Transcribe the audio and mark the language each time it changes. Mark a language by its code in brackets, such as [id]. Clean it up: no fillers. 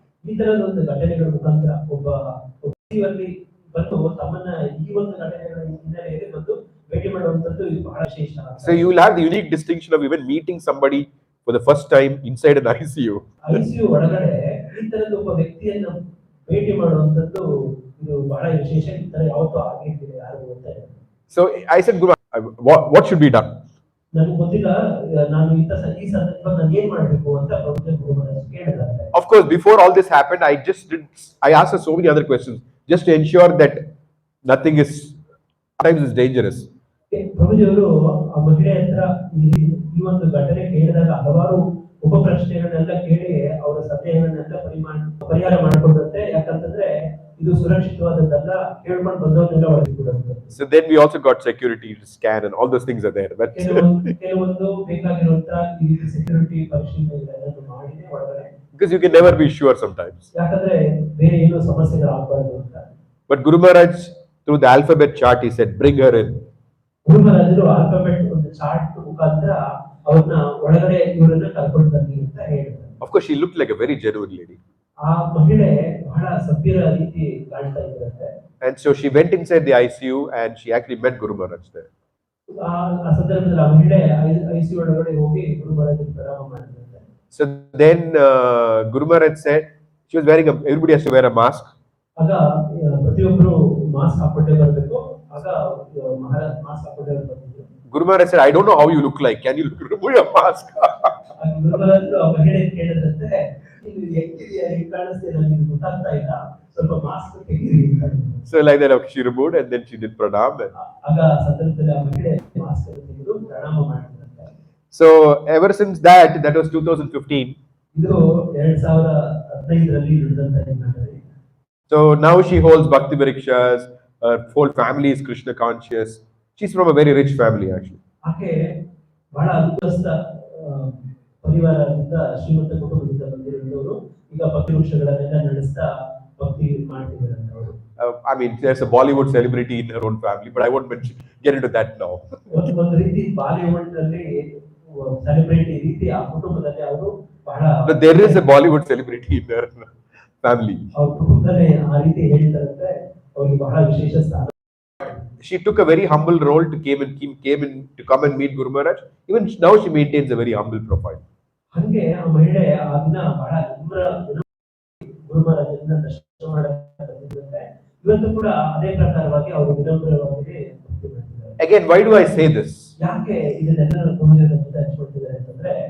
[kn] ಈ ತರದ ಒಂದು ಘಟನೆಗಳ ಮುಖಾಂತರ ಒಬ್ಬ ವ್ಯಕ್ತಿಯಲ್ಲಿ ಬಂದು ತಮ್ಮನ್ನ ಈ ಒಂದು ಘಟನೆಗಳ ಹಿನ್ನೆಲೆಯಲ್ಲಿ ಬಂದು ಭೇಟಿ ಮಾಡುವಂತದ್ದು ಇದು ಬಹಳ ವಿಶೇಷ. [en] So you will have the unique distinction of even meeting somebody for the first time inside an ICU. [kn] ICU ಒಳಗಡೆ ಈ ತರದ ಒಬ್ಬ ವ್ಯಕ್ತಿಯನ್ನು ಭೇಟಿ ಮಾಡುವಂತದ್ದು ಇದು ಬಹಳ ವಿಶೇಷ. ಈ ತರ ಯಾವತ್ತೂ ಆಗಿರ್ತಿದೆ ಯಾರಿಗೂ ಗೊತ್ತಿಲ್ಲ. [en] So I said, Guru, what should be done? [kn] ನನಗೆ ಗೊತ್ತಿಲ್ಲ, ನಾನು ಈ ಸಂದರ್ಭ ನಾನು ಏನ್ ಮಾಡಬೇಕು ಅಂತ ಗುರು ಮಹಾರಾಜ್ ಕೇಳಿದ್ದಾರೆ. [en] Of course, before all this happened, I asked her so many other questions just to ensure that nothing is, sometimes is dangerous. [kn] ಪ್ರಭುಜಿಯವರು ಆ ಮಹಿಳೆ ಹತ್ರ ಈ ಒಂದು ಘಟನೆ ಕೇಳಿದಾಗ ಹಲವಾರು ಉಪ ಪ್ರಶ್ನೆಗಳನ್ನೆಲ್ಲ ಕೇಳಿ ಅವರ ಸಂದೇಹಗಳನ್ನೆಲ್ಲ ಪರಿಹಾರ ಮಾಡಿಕೊಂಡಂತೆ. ಯಾಕಂತಂದ್ರೆ ಇದು ಸುರಕ್ಷಿತವಾದದ್ದಲ್ಲ, ಹೇಳ್ಕೊಂಡು ಬಂದವನ್ನೆಲ್ಲ ಒಳಗಿಬಿಡುತ್ತೆ. [en] So then we also got security scan and all those things are there. But [kn] ಕೆಲವೊಂದು ಬೇಕಾಗಿರುವಂತಹ ಈ ರೀತಿ ಸೆಕ್ಯೂರಿಟಿ ಪರಿಶೀಲನೆಗಳನ್ನು ಮಾಡಿನೇ ಒಳಗಡೆ, [en] because you can never be sure sometimes. [kn] ಯಾಕಂದ್ರೆ ಬೇರೆ ಏನೋ ಸಮಸ್ಯೆಗಳಾಗಬಾರದು ಅಂತ. [en] But Guru Maharaj, through the alphabet chart, he said, bring her in. [kn] ಗುರು ಮಹಾರಾಜರು ಆಲ್ಫಾಬೆಟ್ ಒಂದು ಚಾರ್ಟ್ ಮುಖಾಂತರ ಅವ್ರನ್ನ ಒಳಗಡೆ ಇವರನ್ನ ಕರ್ಕೊಂಡು ಬನ್ನಿ ಅಂತ ಹೇಳಿದ್ರು. [en] Of course, she looked like a very genuine lady. [kn] ಆ ಮಹಿಳೆ ಬಹಳ ಸಭ್ಯರ ರೀತಿ ಕಾಣ್ತಾ ಇದ್ರಂತೆ. [en] And so she went inside the ICU and she actually met Guru Maharaj there. [kn] ಆ ಸಂದರ್ಭದಲ್ಲಿ ಆ ಮಹಿಳೆ ICU ಒಳಗಡೆ ಹೋಗಿ ಗುರು ಮಹಾರಾಜರಿಗೆ ಪ್ರಣಾಮ ಮಾಡಿದ್ರಂತೆ. [en] So then Guru Maharaj said, she was wearing everybody has to wear a mask. [kn] ಆಗ ಪ್ರತಿಯೊಬ್ಬರು ಮಾಸ್ಕ್ ಹಾಕೊಂಡೇ ಬರಬೇಕು. ಆಗ ಮಹಾರಾಜ್ ಮಾಸ್ಕ್ ಹಾಕೊಂಡೇ ಬಂದಿದ್ರು. [en] Guru Maharaj said, I don't know how you look like. Can you remove your mask? [kn] ಗುರು ಮಹಾರಾಜರು ಆ ಮಹಿಳೆ ಕೇಳಿದಂತೆ, ನೀವು ಹೆಂಗಿದೆಯಾ, ಹೇಗೆ ಕಾಣಿಸ್ತೀಯ, ನನಗೆ ಗೊತ್ತಾಗ್ತಾ ಇಲ್ಲ, ಸ್ವಲ್ಪ ಮಾಸ್ಕ್ ತೆಗೀರಿ ಅಂತ. [en] So like that, okay, she removed and then she did pranam. [kn] ಆಗ ಸಂದರ್ಭದಲ್ಲಿ ಆ ಮಹಿಳೆ ಮಾಸ್ಕ್ ತೆಗೆದು ಪ್ರಣಾಮ ಮಾಡಿದ್ರಂತೆ. [en] So ever since that was 2015. [kn] ಇದು 2015ರಲ್ಲಿ ನಡೆದಂತ ಘಟನೆ. [en] So now she holds bhakti parikshas. Her whole family is Krishna conscious. She's from a very rich family actually. [kn] ಆಕೆ ಬಹಳ ಅನುಕೂಲಸ್ಥ ಪರಿವಾರದಿಂದ ಶ್ರೀಮಂತ ಕುಟುಂಬದಿಂದ ಬಂದಿರುವವರು. ಈಗ ಭಕ್ತಿ ವೃಕ್ಷಗಳನ್ನೆಲ್ಲ ನಡೆಸ್ತಾ ಭಕ್ತಿ ಮಾಡ್ತಿದ್ದಾರೆ ಅವರು. [en] I mean, there's a Bollywood celebrity in her own family, but I won't get into that now. [kn] ಒಂದು ರೀತಿ ಬಾಲಿವುಡ್ ನಲ್ಲಿ ಸೆಲೆಬ್ರಿಟಿ ರೀತಿ ಆ ಕುಟುಂಬದಲ್ಲಿ ಅವರು ಬಹಳ. [en] But there is a Bollywood celebrity in her family. [kn] ಅವ್ರ ಕುಟುಂಬದಲ್ಲಿ ಆ ರೀತಿ ಹೇಳ್ತಾರಂತೆ, ಅವ್ರಿಗೆ ಬಹಳ ವಿಶೇಷ ಸ್ಥಾನ. [en] She took a very humble role to came in to come and meet Guru Maharaj. Even now she maintains a very humble profile. [kn] ಹಂಗೆ ಆ ಮಹಿಳೆ ಆ ದಿನ ಬಹಳ ಗುರು ಮಹಾರಾಜರನ್ನ ದರ್ಶನ ಮಾಡಕ್ಕೆ ಇವತ್ತು ಕೂಡ ಅದೇ ಪ್ರಕಾರವಾಗಿ ಅವರು ವಿನಮ್ರವಾಗಿ. [en] Again, why do I say this? [kn] ಯಾಕೆ ಇದನ್ನೆಲ್ಲ ಪ್ರಭುಜರ ಮುಂದೆ ಹಂಚ್ಕೊಳ್ತಿದ್ದಾರೆ ಅಂತಂದ್ರೆ,